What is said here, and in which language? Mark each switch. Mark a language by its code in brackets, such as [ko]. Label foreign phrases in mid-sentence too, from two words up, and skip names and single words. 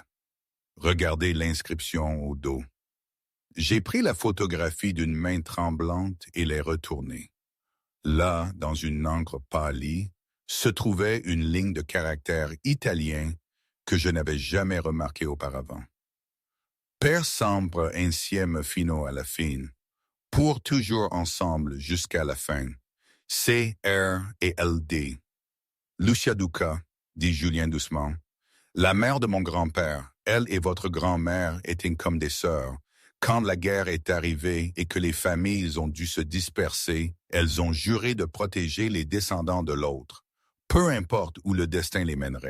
[fr] Regardez l'inscription au dos. J'ai pris la photographie d'une main tremblante et l'ai retournée. Là, dans une encre pâlie, se trouvait une ligne de caractère italien que je n'avais jamais remarqué auparavant. [it] Per sempre insieme fino alla fine. [fr] Pour toujours ensemble jusqu'à la fin. C-R et L-D. Lucia Duca, dit Julien doucement. La mère de mon grand-père, elle et votre grand-mère étaient comme des sœurs. Quand la guerre est arrivée et que les familles ont dû se disperser, elles ont juré de protéger les descendants de l'autre, peu importe où le destin les mènerait.